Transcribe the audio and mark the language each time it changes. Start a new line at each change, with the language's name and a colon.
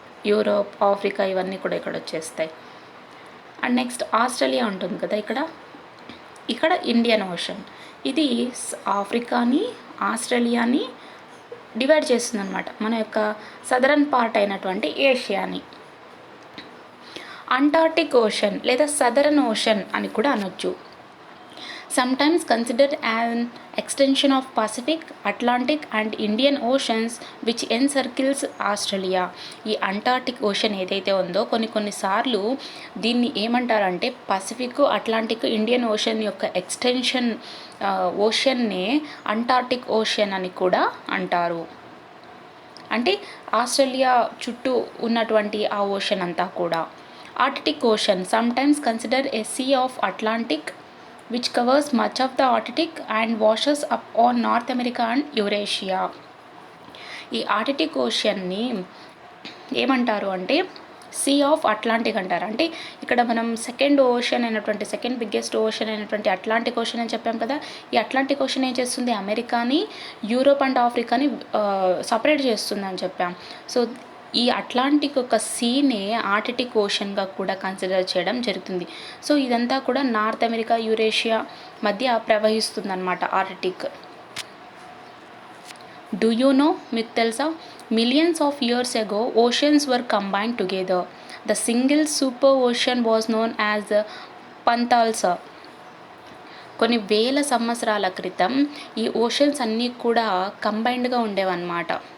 Telugu: Europe, Africa ఇవన్నీ కూడా ఇక్కడ వచ్చేస్తాయి. అండ్ నెక్స్ట్ ఆస్ట్రేలియా ఉంటుంది కదా ఇక్కడ ఇండియన్ ఓషన్. ఇది ఆఫ్రికాని, ఆస్ట్రేలియాని డివైడ్ చేస్తుంది అనమాట, మన యొక్క సదరన్ పార్ట్ అయినటువంటి ఏషియాని. అంటార్టిక్ ఓషన్ లేదా సదరన్ ఓషన్ అని కూడా అనొచ్చు.
English: sometimes considered an extension of Pacific, Atlantic and Indian oceans which encircles Australia.
Telugu: ఈ అంటార్టిక్ ఓషన్ ఏదైతే ఉందో కొన్నిసార్లు దీన్ని ఏమంటారంటే పసిఫిక్, అట్లాంటిక్, ఇండియన్ ఓషన్ యొక్క ఎక్స్టెన్షన్ ఓషన్నే అంటార్టిక్ ఓషన్ అని కూడా అంటారు. అంటే ఆస్ట్రేలియా చుట్టూ ఉన్నటువంటి ఆ ఓషన్ అంతా కూడా.
English: Arctic ocean sometimes considered a sea of Atlantic which covers much of the Arctic and washes up on North America and Eurasia.
Telugu: ఈ ఆర్టిక్ ఓషన్ని ఏమంటారు అంటే సీ ఆఫ్ అట్లాంటిక్ అంటారు. అంటే ఇక్కడ మనం సెకండ్ బిగ్గెస్ట్ ఓషన్ అయినటువంటి అట్లాంటిక్ ఓషన్ అని చెప్పాం కదా. ఈ అట్లాంటిక్ ఓషన్ ఏం చేస్తుంది? అమెరికాని, యూరోప్ అండ్ ఆఫ్రికాని సపరేట్ చేస్తుంది అని చెప్పాం. సో ఈ అట్లాంటిక్ ఒక సీనే ఆర్టిక్ ఓషన్గా కూడా కన్సిడర్ చేయడం జరుగుతుంది. సో ఇదంతా కూడా నార్త్ అమెరికా, యూరేషియా మధ్య ప్రవహిస్తుంది అన్నమాట ఆర్టిక్.
English: Do you know?
Telugu: మీకు తెలుసా
English: Millions of years ago, oceans were combined together. The single super ocean was known as the Pantalsa.
Telugu: కొన్ని వేల సంవత్సరాల క్రితం ఈ ఓషన్స్ అన్నీ కూడా కంబైన్డ్గా ఉండేవన్నమాట.